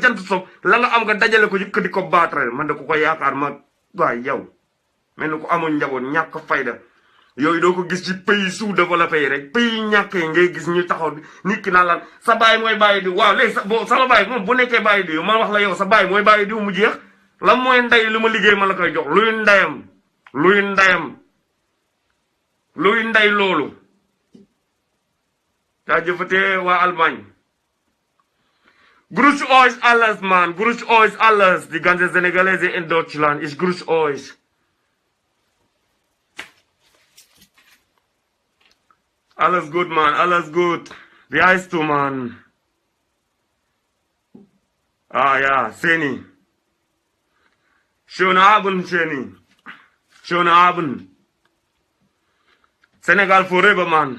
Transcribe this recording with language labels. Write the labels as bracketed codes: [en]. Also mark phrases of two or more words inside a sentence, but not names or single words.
[wo] jant soog la nga am nga dajale ko yëkk di ko baatare man de ku ko yaakaar ma waay yow mel ni ko amul njaboot ñàkk fayda yooyu doo ko gis ci [fr] pays sous-développé [wo] yi rek pays ñàkk yi ngay gis ñu taxaw nit ki naan laan sa baay mooy bàyyi diw waaw léegi sama baay moom bu nekkee bàyyi diw ma wax la yow sa baay mooy bàyyi diw mu jeex lan mooy ndey lu ma liggéey ma la koy jox luy ndey loolu daa jëfatee waa Allemagne [de] Grüß euch alles man grüß euch alles die ganze Senegalese in Deutschland ich grüß euch alles gut man alles gut wie heißt du man ja Seni schönen Abend Seni schönen Abend Senegal [en] forever, man.